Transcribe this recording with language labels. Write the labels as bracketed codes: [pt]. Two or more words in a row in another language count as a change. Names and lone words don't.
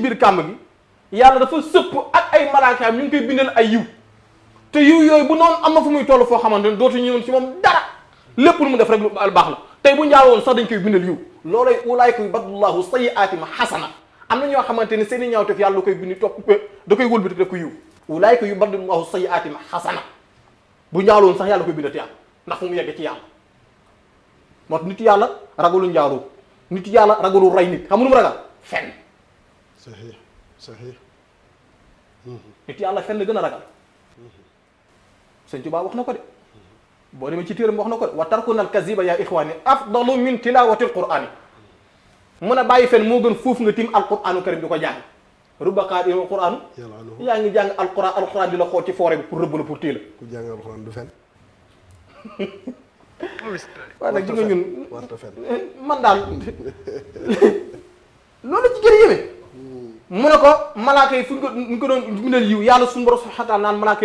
[wo] biir kàmb gi yàlla dafa sëpp ak ay malaakaam ñu ngi koy bindal ay yiw te yiw yooyu bu noonu am na fu muy toll foo xamante ne dootu ñëwoon ci moom dara lépp lu mu def rek lu baax la tey bu njaalwoon sax dañ koy bindal yiw loolay [ar] أولئك يبدل الله سيئاتهم حسنات [wo] am na ñoo xamante ne seen i ñaawteef yàlla da koy bindi topp da koy wëlbati def ko yiw [ar] أولئك يبدل الله سيئاتهم حسنات [wo] bu njaalwoon sax yàlla koy bindati yàlla ndax fu mu yegg ci yàlla moo tax nit yàlla ragalu njaaloo nit yàlla ragalu rey nit xam lu mu ragal fenn sahih nit yàlla fenn gën a ragal sëñ Tuubaa wax na ko de boo demee ci téeram wax na ko de [ar] وتركنا الكذب يا إخواني أفضل من تلاوة القرآن [wo] mun a bàyyi fen moo gën foofu nga tim [ar] القرآن الكريم [wo] di ko jàng [ar] رب قارئ للقرآن [wo] yaa ngi jàng alquran di la xool ci foore bi pour rëbb la pour téye la ku jàng alquran du fen waaye nag di nga ñun warta fen man daal loolu ci gën a yéeme mu ne ko malaaka yi fu ñu ko doon bindal yiw yàlla suñu borom [ar] سبحانه وتعالى [wo] naan malaaka